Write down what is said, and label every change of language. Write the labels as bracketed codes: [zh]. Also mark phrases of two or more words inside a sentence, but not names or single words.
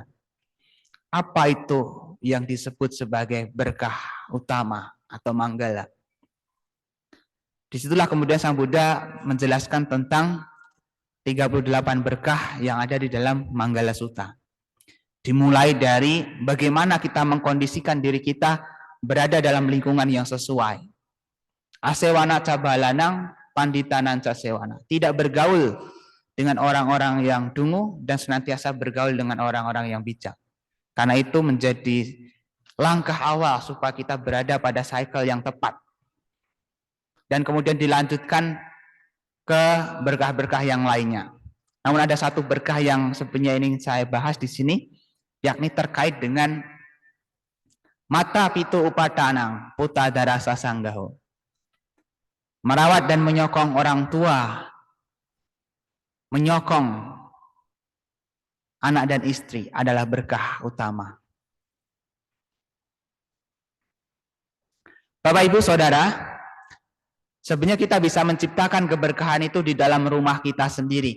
[id] Apa itu yang disebut sebagai berkah utama atau manggala? Disitulah kemudian Sang Buddha menjelaskan tentang 38 berkah yang ada di dalam Manggala Sutta. Dimulai dari bagaimana kita mengkondisikan diri kita berada dalam lingkungan yang sesuai. [pi] Asewana cabalanang panditanan casewana. [id] Tidak bergaul dengan orang-orang yang dungu dan senantiasa bergaul dengan orang-orang yang bijak. Karena itu menjadi langkah awal supaya kita berada pada cycle yang tepat. Dan kemudian dilanjutkan ke berkah-berkah yang lainnya. Namun ada satu berkah yang sebenarnya ingin saya bahas di sini, yakni terkait dengan [pi] mata pitu upadanang putadara sasanggaho. [id] Merawat dan menyokong orang tua, menyokong anak dan istri adalah berkah utama. Bapak Ibu Saudara, sebenarnya kita bisa menciptakan keberkahan itu di dalam rumah kita sendiri.